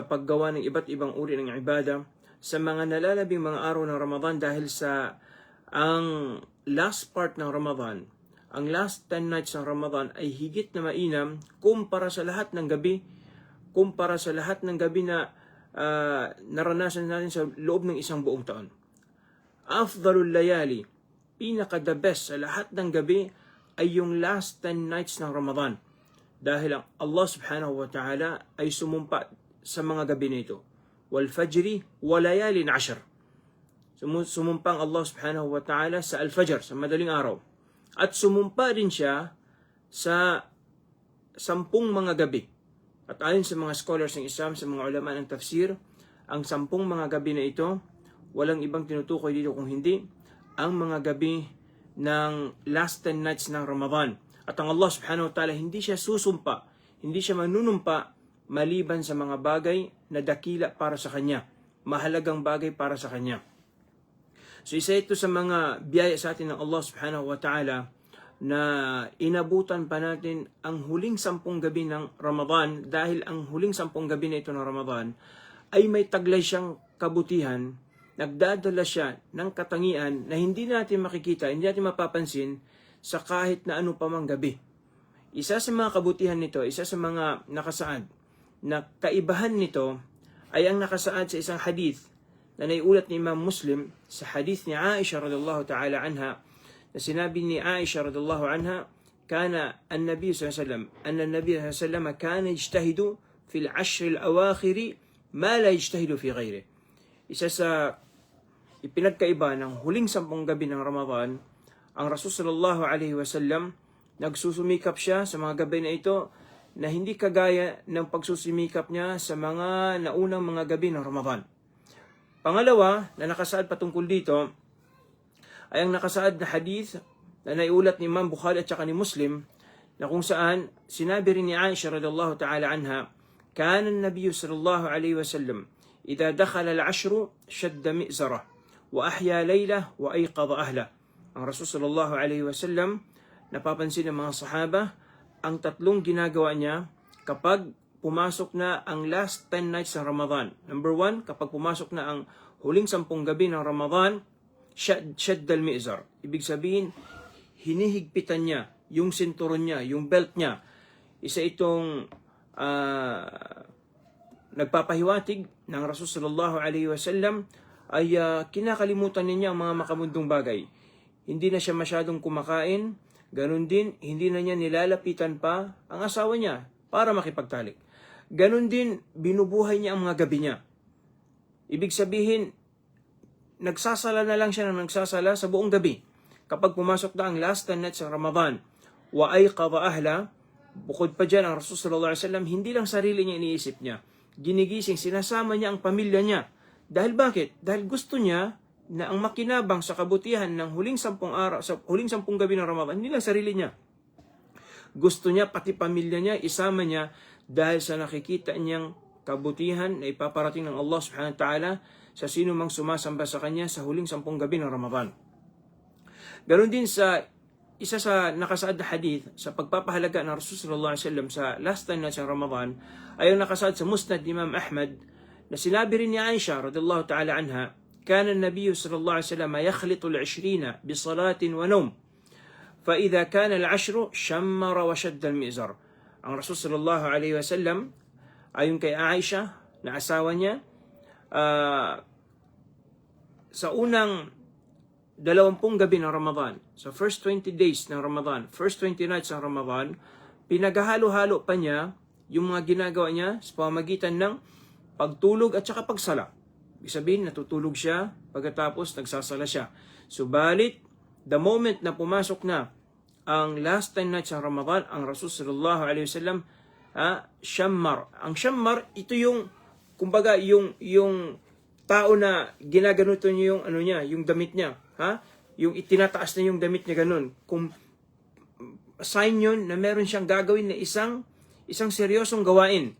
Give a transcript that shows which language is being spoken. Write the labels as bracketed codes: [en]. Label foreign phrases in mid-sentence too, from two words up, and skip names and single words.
[tl] paggawa ng iba't ibang uri ng ibada sa mga nalalabing mga araw ng Ramadan dahil sa ang [en] last part [tl] ng Ramadan, ang [en] last 10 nights [tl] ng Ramadan ay higit na mainam kumpara sa lahat ng gabi, na naranasan natin sa loob ng isang buong taon. [ar] أفضل الليالي, [tl] pinaka- [en] the best [tl] sa lahat ng gabi ay yung [en] last 10 nights [tl] ng Ramadan. Dahil ang [ar] الله سبحانه وتعالى [tl] ay sumumpa sa mga gabi nito. [ar] والفجر وليال عشر. [tl] Sumumpang [ar] الله سبحانه وتعالى [tl] sa al-fajr, sa madaling araw. At sumumpa din siya sa 10 mga gabi. At ayon sa mga scholars ng Islam, sa mga ulama ng tafsir, ang 10 mga gabi na ito, walang ibang tinutukoy dito kung hindi ang mga gabi ng [en] last 10 nights [tl] ng Ramadan. At ang [ar] الله سبحانه وتعالى [tl] hindi siya susumpa, hindi siya manunumpa maliban sa mga bagay na dakila para sa Kanya, mahalagang bagay para sa Kanya. So isa ito sa mga biyaya sa atin ng [ar] الله سبحانه وتعالى [tl] na inabutan pa natin ang huling 10 gabi ng Ramadan dahil ang huling 10 gabi na ito ng Ramadan ay may taglay siyang kabutihan, nagdadala siya ng katangian na hindi natin makikita, hindi natin mapapansin sa kahit na ano pa mang gabi. Isa sa mga kabutihan nito, isa sa mga nakasaad na kaibahan nito ay ang nakasaad sa isang hadith na naiulat ni Imam Muslim sa hadith ni Aisha [ar] رضي الله تعالى عنها, [tl] na sinabi ni [ar] عائشة رضي الله عنها كان النبي صلى الله عليه وسلم النبي صلى الله عليه وسلم كان يجتهد في العشر الأواخر ما لا يجتهد في غيره. [tl] Isa sa ipinagkaiba ng huling 10 gabi ng Ramadan, ang Rasul [ar] صلى الله عليه وسلم [tl] nagsusumikap siya sa mga gabi na ito na hindi kagaya ng pagsusumikap niya sa mga naunang mga gabi ng Ramadan. Pangalawa, na nakasaad patungkol dito, ay ang nakasaad na hadith na naiulat ni Imam Bukhari at saka ni Muslim, na kung saan sinabi rin ni Aisha [ar] رضي الله تعالى عنها, كان النبي صلى الله عليه وسلم إذا دخل العشر شد مئزره وأحيا ليله وأيقظ أهله. Ang رسول صلى الله عليه وسلم, [tl] napapansin ng mga sahaba ang tatlong ginagawa niya kapag pumasok na ang [en] last 10 nights [tl] ng Ramadan. Number 1, kapag pumasok na ang huling 10 gabi ng Ramadan, [ar] شد المئزر. [tl] Ibig sabihin, hinihigpitan niya yung sinturon niya, yung belt niya. Isa itong nagpapahiwatig ng Rasul [ar] صلى الله عليه وسلم [tl] ay kinakalimutan niya ang mga makamundong bagay. Hindi na siya masyadong kumakain, ganun din, hindi na niya nilalapitan pa ang asawa niya para makipagtalik. Ganun din, binubuhay niya ang mga gabi niya. Ibig sabihin, nagsasala na lang siya ng nagsasala sa buong gabi. Kapag pumasok na ang [en] last 10 nights [tl] ng Ramadan, [ar] وأيقظ أهله, [tl] bukod pa dyan, ang Rasul [ar] صلى الله عليه وسلم, [tl] hindi lang sarili niya iniisip niya. Ginigising, sinasama niya ang pamilya niya. Dahil bakit? Dahil gusto niya na ang makinabang sa kabutihan ng huling 10 araw, sa huling 10 gabi ng Ramadan, hindi lang sarili niya. Gusto niya, pati pamilya niya, isama niya dahil sa nakikita niyang kabutihan na ipaparating ng [ar] الله سبحانه وتعالى [tl] sa sino mang sumasamba sa kanya sa huling 10 gabi ng Ramadan. Ganon din sa isa sa nakasaad na hadith sa pagpapahalaga ng Rasul [ar] صلى الله عليه وسلم [tl] sa [en] last 10 nights [tl] ng Ramadan ay ang nakasaad sa Musnad Imam Ahmad na sinabi rin ni Aisha [ar] رضي الله تعالى عنها, كان النبي صلى الله عليه وسلم يخلط العشرين بصلاة ونوم فإذا كان العشر شمر وشد المئزر. [tl] Ang Rasul [ar] صلى الله عليه وسلم [tl] ayon kay Aisha na asawa niya, sa unang 20 gabi ng Ramadan, sa [en] first 20 days [tl] ng Ramadan, [en] first 20 nights [tl] ng Ramadan, pinaghahalo-halo pa niya yung mga ginagawa niya sa pamamagitan ng pagtulog at saka pagsala. Ibig sabihin, natutulog siya, pagkatapos nagsasala siya. Subalit, [en] the moment [tl] na pumasok na ang last 10 nights ng Ramadan, ang Rasul [ar] صلى الله عليه وسلم, [tl] shammar. Ang shammar, ito yung, kumbaga, yung tao na ginaganuto niya yung damit niya. Yung itinataas na yung damit niya ganun. Kung sign yun na meron siyang gagawin na isang seryosong gawain.